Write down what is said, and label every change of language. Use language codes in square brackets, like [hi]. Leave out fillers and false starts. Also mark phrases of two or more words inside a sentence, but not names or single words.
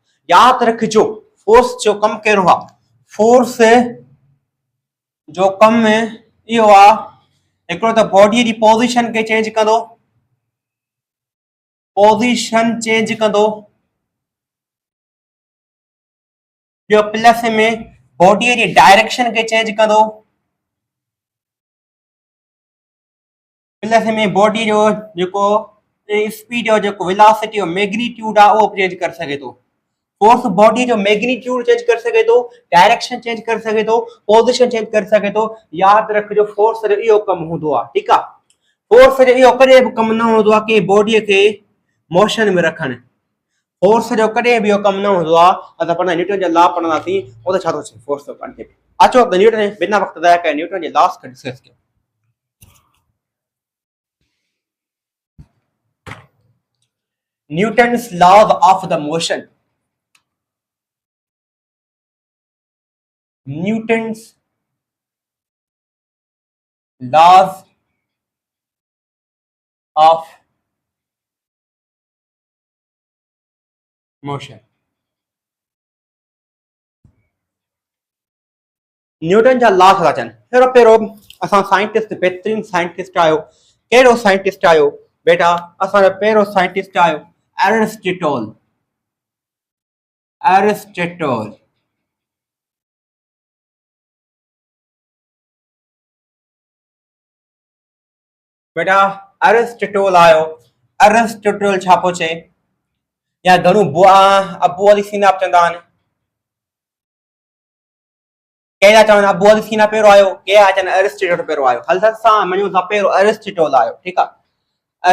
[sd] यादि रखिजो, फोर्स जो कमु कहिड़ो आहे, फोर्स जो कमु इहो आहे, हिकिड़ो त बॉडीअ जी पोज़ीशन खे चेंज कंदो, पोज़ीशन चेंज कंदो, जो प्लस में बॉडी जी डायरेक्शन के चेंज कंदो, प्लस में बॉडी जो जेको स्पीड और जेको वेलोसिटी और मैग्नीट्यूड आ वो चेंज कर सके तो, फोर्स बॉडी जो मैग्नीट्यूड चेंज कर सके तो, डायरेक्शन चेंज कर सके तो, पोजीशन चेंज कर सके तो। याद रखिजो फोर्स जो इहो कम होंदो आ, ठीक आ। फोर्स जो इहो कॾहिं बि कम न होंदो आ कि बॉडी के मोशन में रखण, फोर्स जो कॾहिं बि इहो कम न होंदो आ। असां पढ़ंदा न्यूटन जा लॉ पढ़ंदासीं, उते छा थो चए फोर्स जो कॉन्सेप्ट। अचो त न्यूटन बिना वक्त ज़ाया कए न्यूटन जे लॉस खे डिस्कस कयूं। [en] Newton's laws of the motion, Newton's laws of motion. [sd] न्यूटन जा लॉ था अचनि। पहिरों पहिरों असां साइंटिस्ट, बहितरीन साइंटिस्ट आयो, कहिड़ो साइंटिस्ट आयो बेटा? असांजो पहिरों साइंटिस्ट आयो एरिस्टोटल, एरिस्टोटल। बेटा एरिस्टोटल आयो। एरिस्टोटल छा पियो चए, या घणो अबू अली सीना चवंदा आहिनि, कहिड़ा चवनि अबू अली सीना पहिरों आयो, कहिड़ा चवनि एरिस्टोटल पहिरों आयो। हल सां मञूं था पहिरों एरिस्टोटल आयो, ठीकु आहे।